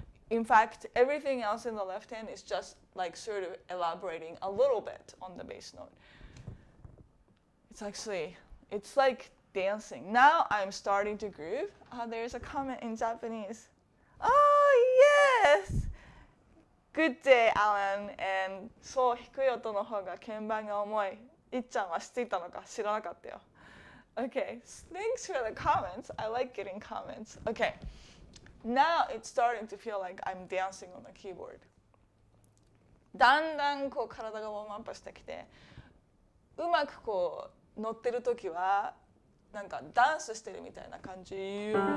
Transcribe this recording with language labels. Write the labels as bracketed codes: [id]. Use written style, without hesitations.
[en] In fact, everything else in the left hand is just like sort of elaborating a little bit on the bass note. It's like dancing. Now I'm starting to groove. There's a comment in Japanese. Oh, yes! Good day, Alan. [ja] And そう、低い音の方が鍵盤が重い。いっちゃんは知っていたのか知らなかったよ。 [en] Okay, thanks for the comments. I like getting comments. Okay, now it's starting to feel like I'm dancing on the keyboard. [ja] だんだんこう体がウォームアップしてきて、うまくこう乗ってる時はなんかダンスしてるみたいな感じ。